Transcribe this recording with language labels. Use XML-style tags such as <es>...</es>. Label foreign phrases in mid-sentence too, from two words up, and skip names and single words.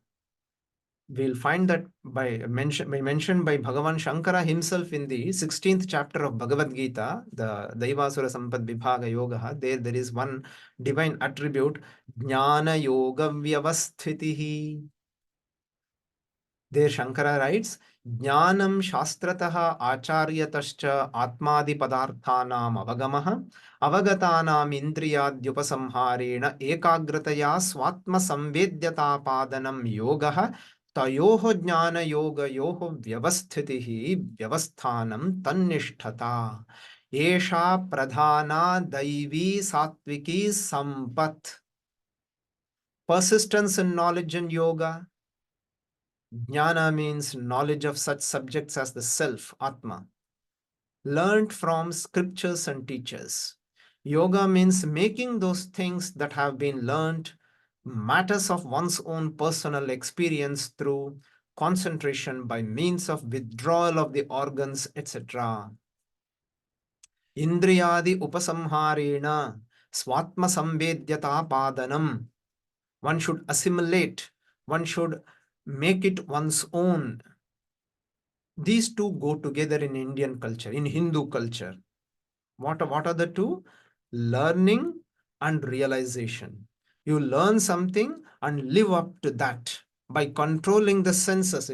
<en>We'll find that mentioned by Bhagavan Shankara himself in the 16th chapter of Bhagavad-Gītā, the Daivasura Sampad Vibhaga Yoga. There is one divine attribute,</en> <sa>ज्ञान योग व्यवस्थितिः.</sa> <en>There Shankara writes,</en> <sa>ज्ञानं शास्त्रतः आचार्यतश्च आत्मादि पदार्थानाम् अवगमः अवगतानाम् इन्द्रियाद्युपसंहारेण एकाग्रतया स्वात्म संवेद्यता पादनम् योगः तयोः ज्ञान योग योः व्यवस्थितिः व्यवस्थानम् तन्निष्ठता. एष प्रधाना दैवी सात्त्विकी सम्पत्.</sa> <en>Persistence in knowledge and yoga. Jnana means knowledge of such subjects as the self, Atma, learned from scriptures and teachers. Yoga means making those things that have been learned matters of one's own personal experience through concentration by means of withdrawal of the organs, etc.</en> <sa>इन्द्रियादि उपसंहारेण स्वात्म संवेद्यता पादनम्.</sa> <en>One should assimilate, one should make it one's own. These two go together in Indian culture, in Hindu culture. What are the two? Learning and realization. You learn something and live up to that by controlling the senses.</en>